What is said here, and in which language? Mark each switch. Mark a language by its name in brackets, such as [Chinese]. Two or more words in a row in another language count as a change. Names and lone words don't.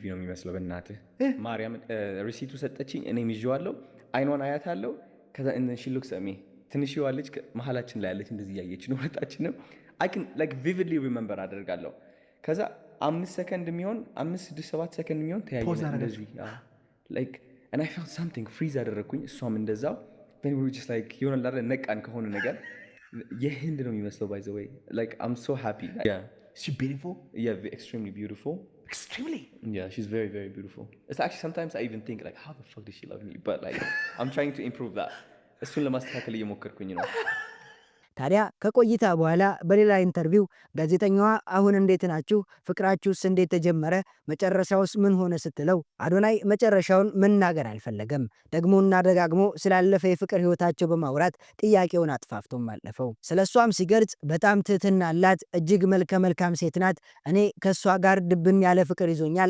[Amharic] ነው የሚመስለው በእናትህ ማርያም። ሪሲቱ ሰጠችኝ። እኔም ይዤዋለሁ። አይኗን አያታለሁ። ከዛ [English] she looks me [Amharic] ትንሽዋ ልጅ መሀላችን ላይ ያለች እንደዚህ እያየች ነው። ሁለታችንም [English] I can like vividly remember [Amharic] አደርጋለሁ። ከዛ 5 ሰከንድ የሚሆን 5 6 7 ሰከንድ የሚሆን ተያየን እንደዚህ ላይክ [English] and I felt something [Amharic] ፍሪዝ አደረግኩኝ። እሷም እንደዛው [English] then we were just like [Amharic] ይሆናል አይደል ነቃን ከሆነ ነገር የህንድ ነው የሚመስለው [English] by the way like I'm so happy. Yeah, she's beautiful. Yeah, extremely beautiful. Extremely? Yeah, she's very very beautiful. It's actually sometimes I even think like how the fuck does she love me, but like I'm trying to improve that. [Amharic] እሱን ለማስተካከል እየሞከርኩኝ ነው። ታዲያ ከቆይታ በኋላ በሌላ ኢንተርቪው ጋዜጠኛዋ አሁን እንዴት ናችሁ? ፍቅራችሁስ እንዴት ተጀመረ? መጨረሻውስ ምን ሆነ ስትለው አዶናይ መጨረሻውን መናገር አልፈለገም። ደግሞና ደጋግሞ ስላለፈ የፍቅር ህይወታቸው በማውራት ጥያቄውን አጥፋፍቶም አለፈው። ስለሷም ሲገልጽ በጣም ትህትና አላት፣ እጅግ መልከ ሴት ናት። እኔ ከሷ ጋር ድብን ያለ ፍቅር ይዞኛል፣